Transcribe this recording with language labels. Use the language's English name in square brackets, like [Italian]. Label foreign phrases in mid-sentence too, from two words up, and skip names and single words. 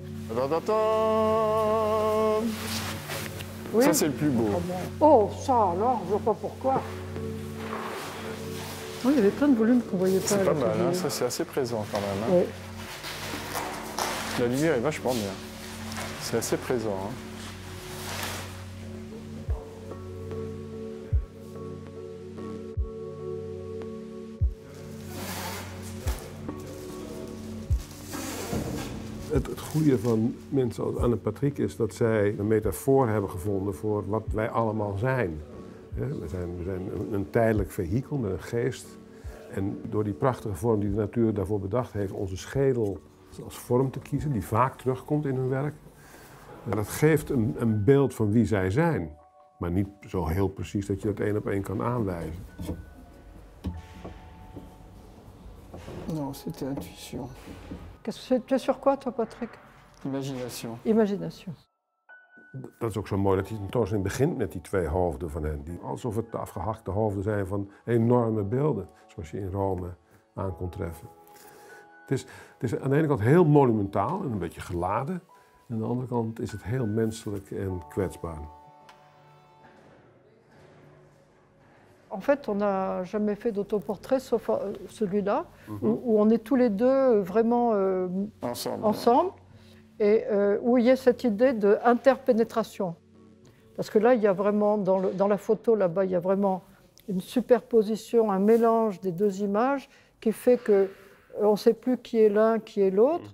[French] Oui. Ça, c'est le plus beau. Oh, ça alors, je vois pas pourquoi. Oh, il y avait plein de volumes qu'on voyait pas. C'est pas mal, hein, ça c'est assez présent quand même. Hein. Oui. La lumière est vachement bien. C'est assez présent. Hein. [Dutch] Het goede van mensen als Anne Patrick is dat zij een metafoor hebben gevonden voor wat wij allemaal zijn. We zijn een tijdelijk vehikel met een geest. En door die prachtige vorm die de natuur daarvoor bedacht heeft, onze schedel als vorm te kiezen, die vaak terugkomt in hun werk. Dat geeft een beeld van wie zij zijn. Maar niet zo heel precies dat je dat één op één kan aanwijzen. [French] Non, c'était intuition. Tu es sur quoi, toi, Patrick? Imagination. Imagination. [Dutch] Dat is ook zo mooi dat die tentoonstelling begint met die twee hoofden van hen. Die, alsof het de afgehakte hoofden zijn van enorme beelden. Zoals je in Rome aan kon treffen. Het is aan de ene kant heel monumentaal en een beetje geladen. En aan de andere kant is het heel menselijk en kwetsbaar. [French] En fait, on n'a jamais fait d'autoportrait sauf celui-là, où on est tous les deux vraiment ensemble et où il y a cette idée d'interpénétration. Parce que là, il y a vraiment, dans la photo là-bas, il y a vraiment une superposition, un mélange des deux images qui fait qu'on ne sait plus qui est l'un, qui est l'autre.